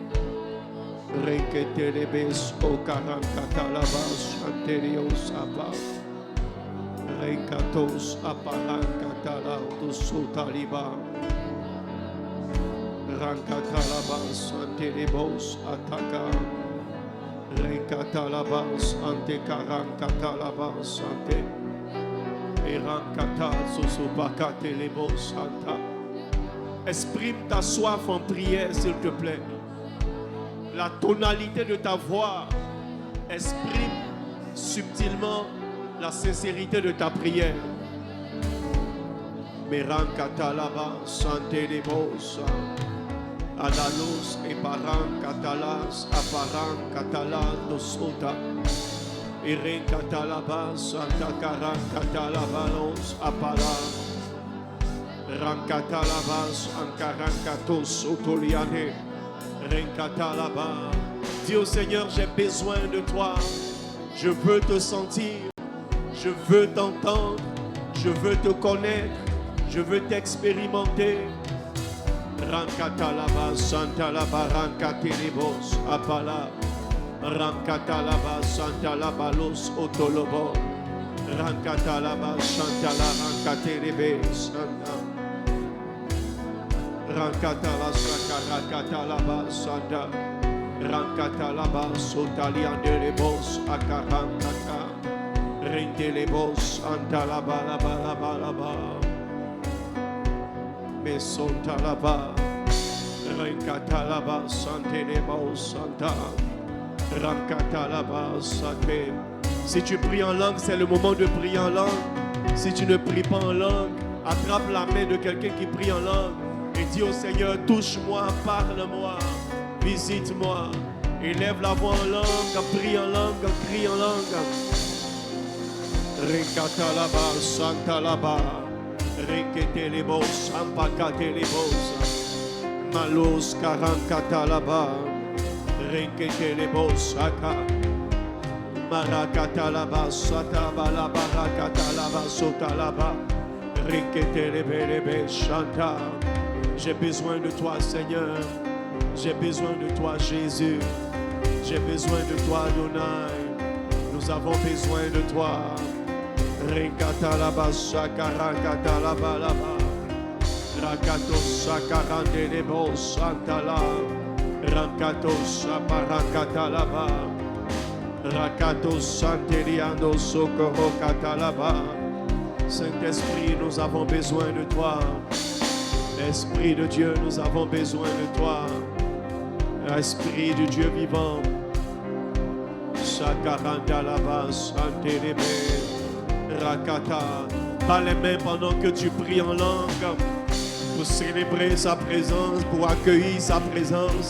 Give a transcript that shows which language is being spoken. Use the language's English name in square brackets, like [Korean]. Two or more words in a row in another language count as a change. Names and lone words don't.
[French] Renketelebes O Karankatalaba Antelios Apa Renkatos Aparankatala Sotaliba Rankatalaba Santelebos Ataka Renkatalabas ante karankatalabas ante Erankata sosopakate lebos santa. Exprime ta soif en prière, s'il te plaît. La tonalité de ta voix exprime subtilement la sincérité de ta prière. Merankatalabas ante lebos Analos et parang catalas, aparang catalando sota, Iren catalabas, santa caran catalabalos, apala, rancatalabas, ancarancatos, otoliane, rencatalaba. Dis au Seigneur, j'ai besoin de toi, je veux te sentir, je veux t'entendre, je veux te connaître, je veux t'expérimenter. Rankatalaba Santalaba Rankatelebos Apala Rankatalaba Santalabalos Otolobo Rankatalaba Santala Rankatelebes Rankatala Sakarankatalaba Santa Rankatalaba Sotaliandelebos Akarankata Rentelebos Antalabalabalaba Mesontalaba, Renkatalaba, Santeleba, Santa, Rankatalaba, Sante. Si tu pries en langue, c'est le moment de prier en langue. Si tu ne pries pas en langue, attrape la main de quelqu'un qui prie en langue et dis au Seigneur, touche-moi, parle-moi, visite-moi. Élève la voix en langue, prie en langue, crie en langue. Renkatalaba, Santalaba. Renketelebos, ampakatelebos, malos karankatalaba, renketelebos, aka, marakatalaba, satabala, barakatalaba, sotalaba, renketelebelebe, chanta. J'ai besoin de toi, Seigneur. J'ai besoin de toi, Jésus. J'ai besoin de toi, Adonai. Nous avons besoin de toi. Renkatalaba Sakarankatalaba laba Rakato Sakarandelebo Santala Rankato Saparankatalaba Rakato Santeliando Socorro Katalaba. Saint-Esprit, nous avons besoin de toi. Esprit de Dieu, nous avons besoin de toi. Esprit du Dieu vivant. Sakarantalaba Santelebe Rakata, pas les mains pendant que tu pries en langue pour célébrer sa présence, pour accueillir sa présence.